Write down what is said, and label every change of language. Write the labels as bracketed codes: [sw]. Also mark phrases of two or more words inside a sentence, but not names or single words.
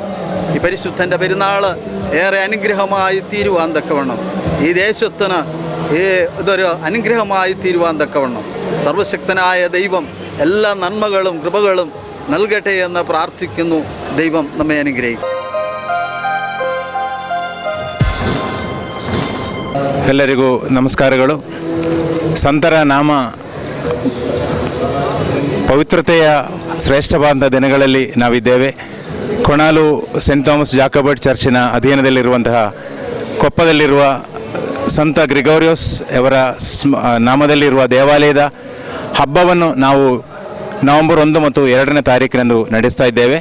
[ml] ഈ പരിശുദ്ധൻ്റെ പെരുന്നാൾ ഏറെ അനുഗ്രഹമായി തീരുവാൻ തക്കവണ്ണം ഈ ദേശത്തിന് ഇതൊരു അനുഗ്രഹമായി തീരുവാൻ തക്കവണ്ണം സർവശക്തനായ ദൈവം എല്ലാ നന്മകളും കൃപകളും നൽകട്ടെ എന്ന് പ്രാർത്ഥിക്കുന്നു. ദൈവം നമ്മെ അനുഗ്രഹിക്കും. [kn] ಎಲ್ಲರಿಗೂ ನಮಸ್ಕಾರಗಳು. ಸಂತರ ನಾಮ ಪವಿತ್ರತೆಯ ಶ್ರೇಷ್ಠವಾದ ದಿನಗಳಲ್ಲಿ ನಾವಿದ್ದೇವೆ. ಕೊಣಾಲು ಸೆಂಟ್ ಥಾಮಸ್ ಜಾಕೋಬೈಟ್ ಚರ್ಚಿನ ಅಧೀನದಲ್ಲಿರುವಂತಹ ಕೊಪ್ಪದಲ್ಲಿರುವ ಸಂತ ಗ್ರಿಗೋರಿಯೋಸ್ ಅವರ ನಾಮದಲ್ಲಿರುವ ದೇವಾಲಯದ ಹಬ್ಬವನ್ನು ನಾವು ನವೆಂಬರ್ 1 ಮತ್ತು 2ನೇ ತಾರೀಕಿನಂದು ನಡೆಸ್ತಾ ಇದ್ದೇವೆ.